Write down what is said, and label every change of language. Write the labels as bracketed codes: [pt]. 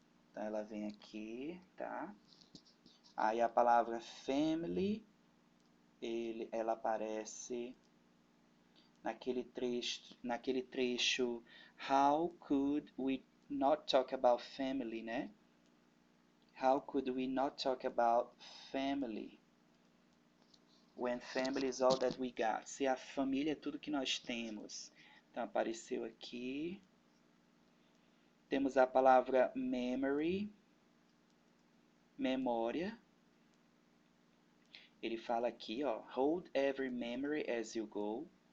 [pt] Então, ela vem aqui, tá? Aí a palavra family, ela aparece naquele trecho [en] How could we not talk about family, [pt] né? [en] How could we not talk about family? When family is all that we got. [pt] Se a família é tudo que nós temos. Então, apareceu aqui. Temos a palavra memory, memória. Ele fala aqui, ó, [en] hold every memory as you go.